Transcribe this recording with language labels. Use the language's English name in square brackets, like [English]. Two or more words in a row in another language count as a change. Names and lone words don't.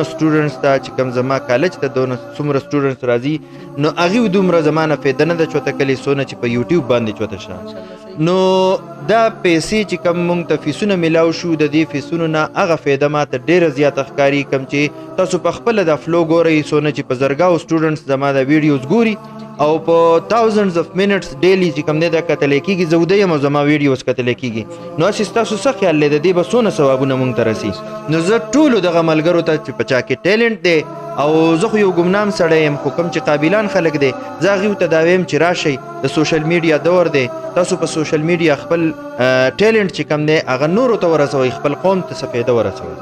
[Pashto] سټوډنټس ته چې کوم زما کالج ته دونه څومره سټوډنټس راځي نو هغوی دومره زمانه فایده نه ده چوته کلی څونه چې په یوټیوب باندې چوته شه نو دا پیسې چې کوم مونږ ته فیسونه میلاو شو د دې فیسونو نه هغه فایده ماته ډېره زیاته ښکاري کوم چې تاسو په خپله دا فلو ګورئ څونه چې په زرګاو سټوډنټس زما دا ویډیوز ګوري او په thousands [English] of minutes [Pashto] ډیلی چې کوم دی دا کتلی کېږي زه وده یم او زما ویډیوز کتلی کېږي نو هسې ستاسو څه خیال دی د دې به څونه ثوابونه مونږ ته رسي نو زه ټولو دغه ملګرو ته چې په چا کې ټیلنټ دی او زه خو یو ګمنام سړی یم خو کوم چې قابلان خلک دی زه هغوی ته دا ویم چې راشئ د [English] social media [Pashto] دور دی تاسو په [English] social media [Pashto] خپل ټیلنټ چې کوم دی هغه نورو ته ورسوئ خپل قوم ته څه فایده ورسوئ